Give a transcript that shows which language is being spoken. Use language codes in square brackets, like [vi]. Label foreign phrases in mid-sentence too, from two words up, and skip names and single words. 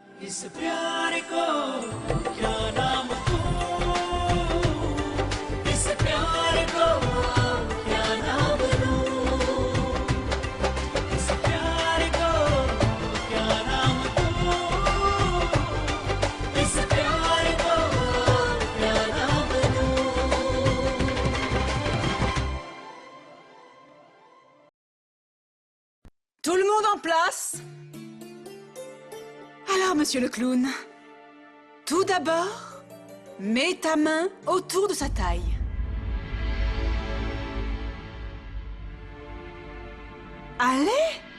[hi] इस प्यार को क्या नाम दूं, इस प्यार को क्या नाम दूं, इस प्यार को क्या नाम दूं, इस प्यार को क्या नाम दूं। [fr] Tout le monde en place? Alors, monsieur le clown, tout d'abord, mets ta main autour de sa taille. Allez!